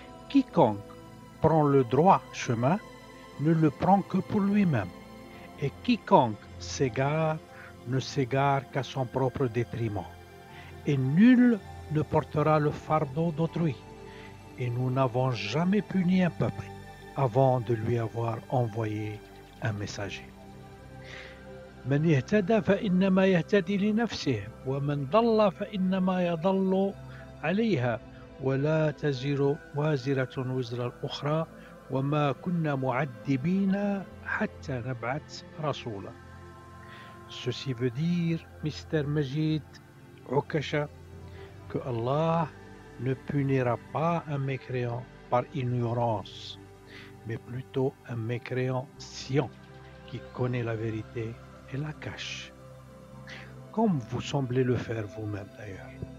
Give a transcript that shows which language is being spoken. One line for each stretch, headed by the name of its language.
French: Quiconque prend le droit chemin ne le prend que pour lui-même, et quiconque s'égare ne s'égare qu'à son propre détriment, et nul ne portera le fardeau d'autrui. Et nous n'avons jamais puni un peuple avant de lui avoir envoyé un messager.
Arabic: من يهتدى فإنما يهتدي لنفسه ومن ضل فإنما يضل عليها ولا تزر وازرة وزر الأخرى وما كنا معذبين حتى نبعث رسولا.
French: Ceci veut dire, Mr. Majid Okasha, que Allah ne punira pas un mécréant par ignorance, mais plutôt un mécréant scient qui connaît la vérité et la cache, comme vous semblez le faire vous-même d'ailleurs.